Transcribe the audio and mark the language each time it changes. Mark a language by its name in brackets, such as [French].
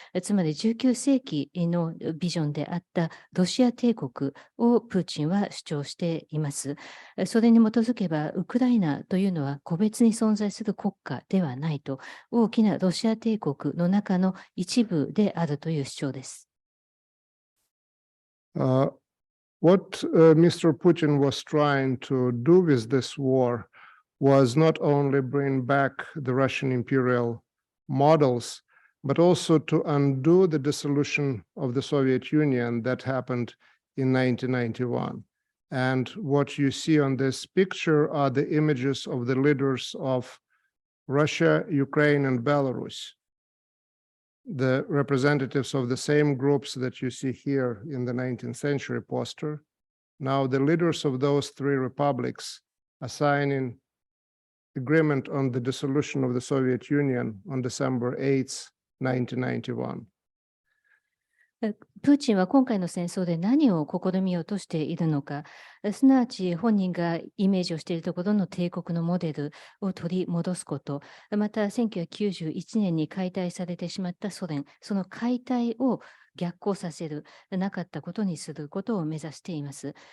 [Japanese] つまり19世紀のビジョンであったロシア帝国をプーチンは主張しています。それに基づけば、ウクライナというのは個別に存在する国家ではないと、大きなロシア帝国の中の一部であるという主張です。 [English] What Mr. Putin was trying to do with this war was not only bring back the Russian imperial models, but also to undo the dissolution of the Soviet Union that happened in 1991. And what you see on this picture are the images of the leaders of Russia, Ukraine, and Belarus, the representatives of the same groups that you see here in the 19th century poster. Now the leaders of those three republics are signing agreement on the dissolution of the Soviet Union on December 8th, 1991. [Japanese] プーチンは今回の戦争で何を試みようとしているのか、すなわち本人がイメージをしているところの帝国のモデルを取り戻すこと、また1991年に解体されてしまったソ連、その解体を逆行させる、なかったことにすることを目指しています。